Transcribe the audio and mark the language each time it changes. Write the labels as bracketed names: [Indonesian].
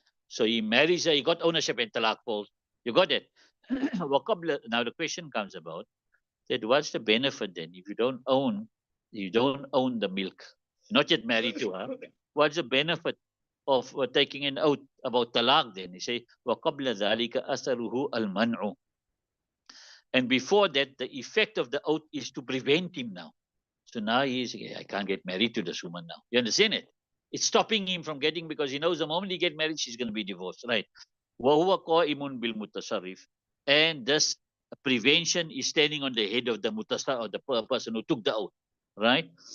[English] So he marries her, he got ownership and talaq falls. You got it? Now the question comes about that what's the benefit then if you don't own the milk, not yet married to her? What's the benefit of taking an oath about talaq then? He say [Arabic] وَقَبْلَ ذَلِكَ أَثَرُهُ الْمَنْعُ. [English] And before that, the effect of the oath is to prevent him now. So now he's, I can't get married to this woman now. You understand it? It's stopping him from getting, because he knows the moment he get married, she's going to be divorced, right? [Arabic] وَهُوَ قَائِمٌ بِالْمُتَصَرِّفِ. [English] And this prevention is standing on the head of the mutasarrif, or the person who took the oath, right?